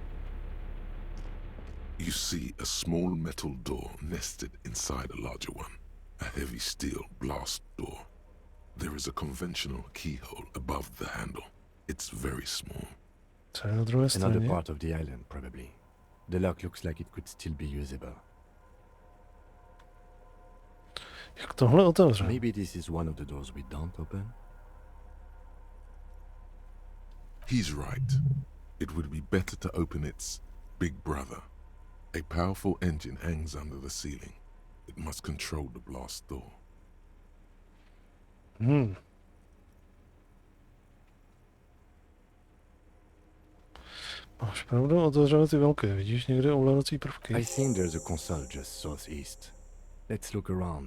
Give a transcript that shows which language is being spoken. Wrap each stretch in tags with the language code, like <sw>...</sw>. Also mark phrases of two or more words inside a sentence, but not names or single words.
<en>You see a small metal door nested inside a larger one, a heavy steel blast door. There is a conventional keyhole above the handle. It's very small.</en> <cs>Co je na druhé</cs> <en>Another</en> <cs>straně?</cs> <en>part of the island, probably. The lock looks like it could still be usable.</en> <cs>Jak tohle otevře?</cs> <en>Maybe this is one of the doors we don't open? He's right. It would be better to open its big brother. A powerful engine hangs under the ceiling. It must control the blast door.</en> <cs>Máš pravdu, otevřeme ty velké. Vidíš někde ovládací prvky?</cs> <en>I think there's a console just southeast. Let's look around.</en>